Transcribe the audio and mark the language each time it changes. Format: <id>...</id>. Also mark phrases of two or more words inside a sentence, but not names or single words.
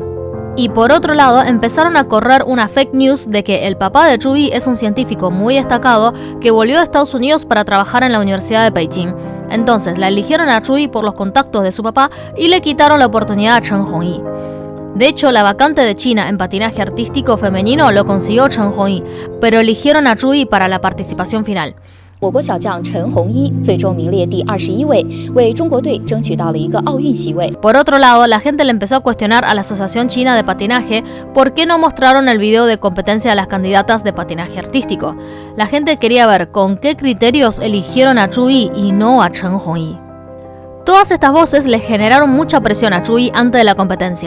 <es>Y por otro lado, empezaron a correr una</es> <en>fake news</en> <es>de que el papá de Chui es un científico muy destacado que volvió a Estados Unidos para trabajar en la Universidad de Beijing. Entonces la eligieron a Chui por los contactos de su papá y le quitaron la oportunidad a Chen Hongyi. De hecho, la vacante de China en patinaje artístico femenino lo consiguió Chen Hongyi, pero eligieron a Chui para la participación final.</es> <zh>我国小将陈红一最终名列第21位，为中国队争取到了一个奥运席位。</zh> <es>Por otro lado, la gente le empezó a cuestionar a la Asociación China de Patinaje por qué no mostraron el video de competencia de las candidatas de patinaje artístico. La gente quería ver con qué criterios eligieron a Chui y no a Chen Hongyi. Todas estas voces le generaron mucha presión a Chui antes de la competencia.</es>